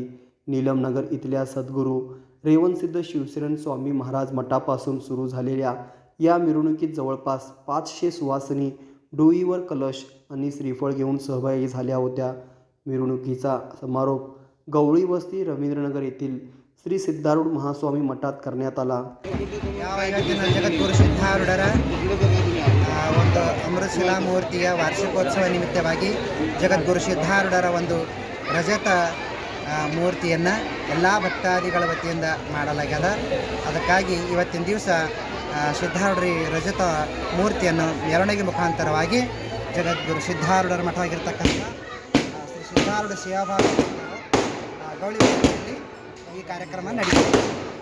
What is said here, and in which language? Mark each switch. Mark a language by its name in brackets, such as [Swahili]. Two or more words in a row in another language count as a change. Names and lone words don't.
[Marathi] नीलमनगर इथल्या सद्गुरू रेवणसिद्ध शिवशरण स्वामी महाराज मठापासून सुरू झालेल्या या मिरवणुकीत जवळपास 500 सुवासिनी डोईवर कलश आणि श्रीफळ घेऊन सहभागी झाल्या होत्या। मिरवणुकीचा समारोप गवळी वस्ती रवींद्रनगर येथील श्री सिद्धारूढ महास्वामी मठात करण्यात आला। [Kannada] ಜಗದ್ಗುರು ಸಿದ್ಧಾರೂಢರ ಒಂದು ಅಮೃತಶಿಲಾ ಮೂರ್ತಿಯ ವಾರ್ಷಿಕೋತ್ಸವ ನಿಮಿತ್ತವಾಗಿ ಜಗದ್ಗುರು ಸಿದ್ಧಾರೂಢರ ಒಂದು ರಜತ ಮೂರ್ತಿಯನ್ನು ಎಲ್ಲ ಭಕ್ತಾದಿಗಳ ವತಿಯಿಂದ ಮಾಡಲಾಗ್ಯದ। ಅದಕ್ಕಾಗಿ ಇವತ್ತಿನ ದಿವಸ ಸಿದ್ಧಾರೂಢರಿ ರಜತ ಮೂರ್ತಿಯನ್ನು ಮೆರವಣಿಗೆ ಮುಖಾಂತರವಾಗಿ ಜಗದ್ಗುರು ಸಿದ್ಧಾರೂಢರ ಮಠವಾಗಿರ್ತಕ್ಕಂಥ ಶ್ರೀ ಸಿದ್ಧಾರೂಢ ಸೇವಾಭಾವಿ ಗೌಳಿ ವಸ್ತಿಯಲ್ಲಿ ಈ ಕಾರ್ಯಕ್ರಮ ನಡೆಯುತ್ತೆ।